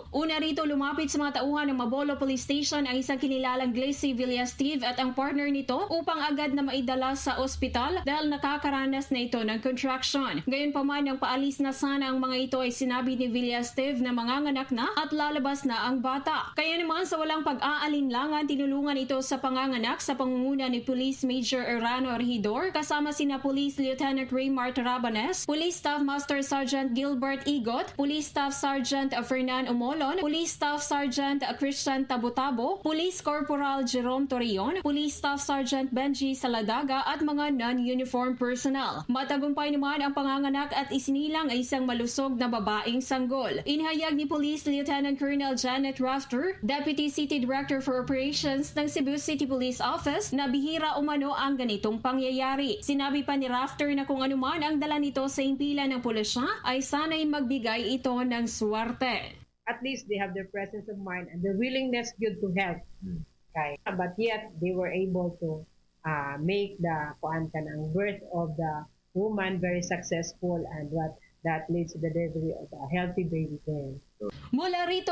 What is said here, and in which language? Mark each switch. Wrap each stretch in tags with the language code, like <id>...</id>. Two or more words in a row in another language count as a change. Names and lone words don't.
<tl>Una rito, lumapit sa mga tauhan ng Mabolo Police Station ang isang kinilalang Glacy Villasteve at ang partner nito upang agad na maidala sa ospital dahil nakakaranas na ito ng contraction. Gayunpaman, nang paalis na sana ang mga ito ay sinabi ni Villasteve na manganganak na at lalabas na ang bata. Kaya naman sa walang pag-aalinlangan naman tinulungan ito sa panganganak sa pangunguna ni Police Major Erano Regidor kasama sina Police Lieutenant Raymar Tarabanes, Police Staff Master Sergeant Gilbert Igot, Police Staff Sergeant Fernan Umolon, Police Staff Sergeant Christian Tabutabo, Police Corporal Jerome Torreon, Police Staff Sergeant Benji Saladaga at mga</tl> <en>non-uniform personnel.</en> <tl>Matagumpay naman ang panganganak at isinilang ay isang malusog na babaeng sanggol. Inihayag ni Police Lieutenant Colonel Janet Rafter,</tl> <en>Deputy City Director for Operations</en> <tl>ng Cebu City Police Office, na bihira umano ang ganitong pangyayari. Sinabi pa ni Rafter na kung anuman ang dala nito sa himpilan ng pulisya ay sana'y magbigay ito ng swerte.</tl> <en>At least they have their presence of mind and the willingness good to help. Okay. But yet they were able to make the birth of the woman very successful, and what that leads to the delivery of a healthy baby girl.</en> <tl>Mula rito</tl>